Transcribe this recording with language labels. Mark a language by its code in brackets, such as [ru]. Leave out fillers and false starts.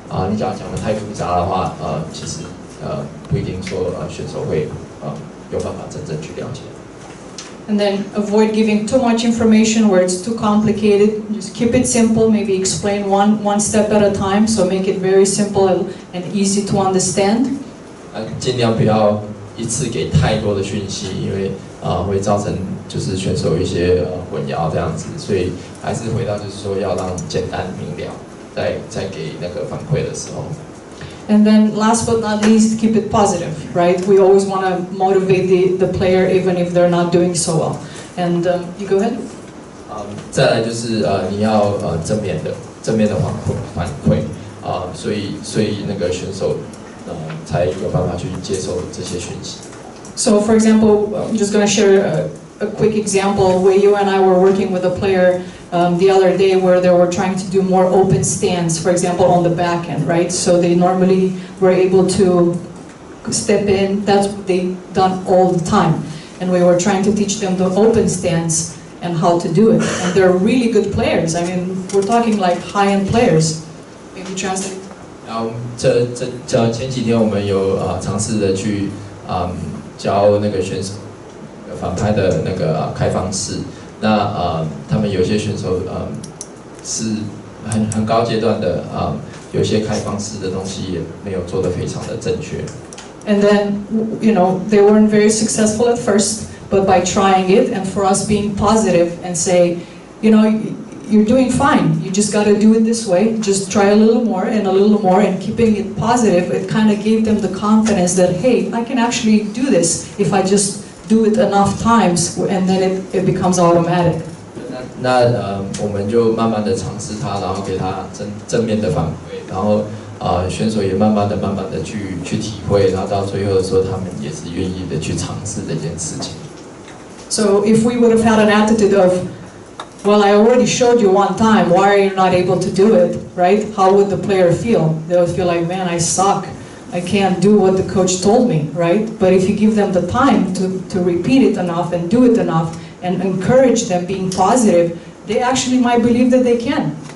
[zh] 你只要讲得太复杂的话，其实不一定说选手会有办法真正去了解。 [en] And then avoid giving too much information where it's too complicated. Just keep it simple, maybe explain one step at a time, so make it very simple and easy to understand. [zh] 尽量不要一次给太多的讯息，因为会造成就是选手一些混淆这样子，所以还是回到就是说要让简单明了，在给那个反馈的时候。 [en] And then last but not least, keep it positive, right? We always want to motivate the player even if they're not doing so well. And you go ahead. [zh] 再来就是你要正面的反馈所以那个选手才有办法去接受这些讯息。 [en] So for example, I'm just going to share a quick example where you and I were working with a player the other day where they were trying to do more open stands, for example, on the back end, right? So they normally were able to step in. That's what they've done all the time. And we were trying to teach them the open stance and how to do it. And they're really good players. I mean, we're talking like high-end players. Maybe translate. [zh] 然后前几天我们有尝试的去教那个选手反拍的那个开放式。那他们有些选手是很高阶段的有些开放式的东西也没有做得非常的正确。 [en] And then, you know, they weren't very successful at first, but by trying it and for us being positive and say, you know, you're doing fine. You just got to do it this way. Just try a little more and keeping it positive. It kind of gave them the confidence that, hey, I can actually do this if I just do it enough times, and then it becomes automatic. [zh] 那我们就慢慢的尝试它，然后给它正面的反馈，然后选手也慢慢的去体会，然后到最后的时候，他们也是愿意的去尝试这件事情。 [en] So if we would have had an attitude of, well, I already showed you one time, why are you not able to do it, right? How would the player feel? They would feel like, man, I suck. I can't do what the coach told me, right? But if you give them the time to repeat it enough and do it enough and encourage them being positive, they actually might believe that they can.